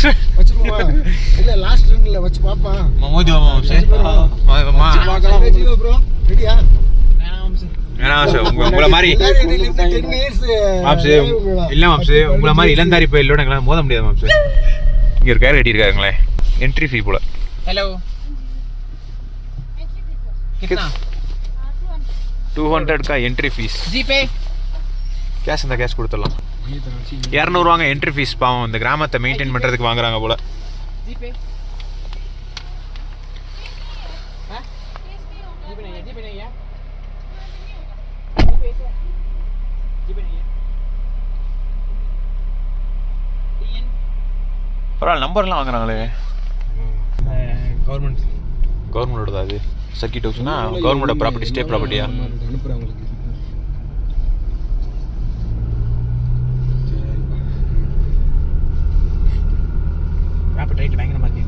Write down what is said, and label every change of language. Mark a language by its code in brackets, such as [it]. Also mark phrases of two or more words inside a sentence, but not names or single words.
[ta] இல்ல லாஸ்ட் ரன்ல வச்சு பாப்பா. மோதி மாம்ஸ். ரெடியா? உங்களை மாதிரி மாப்ஸ் இல்ல மாப்ஸ், உங்களை மாதிரி இளந்தாரி பயிலோட எங்களால் மோத முடியாது மாப்ஸ். இங்க ஒரு கேர் கட்டியிருக்காங்களே, [en] entry fee [ta] போல. [hi] हेलो कितना? 200 का [en] entry fees. [hi] जी पे [ta] கேஷ் இந்த கேஷ் கொடுத்துடலாம். 200 ரூபாங்க [en] entry fees. [ta] பாவம், இந்த கிராமத்தை மெயின்டைன் பண்றதுக்கு வாங்குறாங்க போல. [hi] जी पे हां जी पे नहीं है, जी पे नहीं है, जी पे नहीं है. [ta] பரவாயில்ல, நம்பர்லாம் வாங்குறாங்களே. கவர்மெண்டோட அது [en] circuit house [ta] கவர்மெண்டோட ப்ராப்பர்ட்டி, [en] state property? [ta] அனுப்புறவங்களுக்கு [en] property right [ta] பயங்கரமா இருக்கு.